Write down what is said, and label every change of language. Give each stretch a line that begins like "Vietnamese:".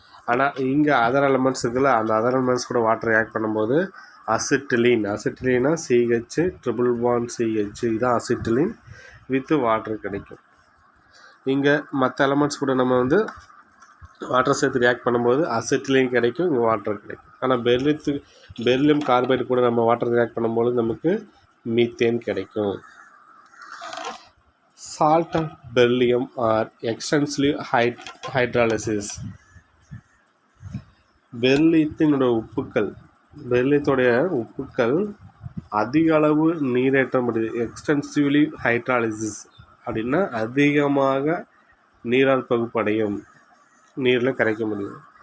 Tamil: ஆனால் இங்கே other elements இருக்குல்ல, அந்த அதர் எலமெண்ட்ஸ் கூட வாட்டர் ரியாக்ட் பண்ணும்போது அசிட்டிலீனா CH ட்ரிபிள் பாண்ட் CH இதுதான் அசிட்டிலின் வித் வாட்டர் கிடைக்கும். இங்கே மற்ற எலமெண்ட்ஸ் கூட நம்ம வந்து வாட்டர் சேர்த்து ரியாக்ட் பண்ணும்போது அசிட்டிலின் கிடைக்கும், இங்கே வாட்டர் கிடைக்கும். ஆனால் பெர்லியம் கார்பைடு கூட நம்ம வாட்டர் ரியாக்ட் பண்ணும்போது நமக்கு மீத்தேன் கிடைக்கும்.
English: Salt of beryllium are extensively hydrolysis.
Tamil: பெர்லியத்தினோட உப்புக்கள் பெர்லியத்தோடைய உப்புக்கள் அதிக அளவு நீரேற்றம் அடையுது. எக்ஸ்டென்சிவ்லி ஹைட்ராலிசிஸ் அப்படின்னா அதிகமாக நீரால் பகுப்படையும், நீரில் கரைக்க முடியும்.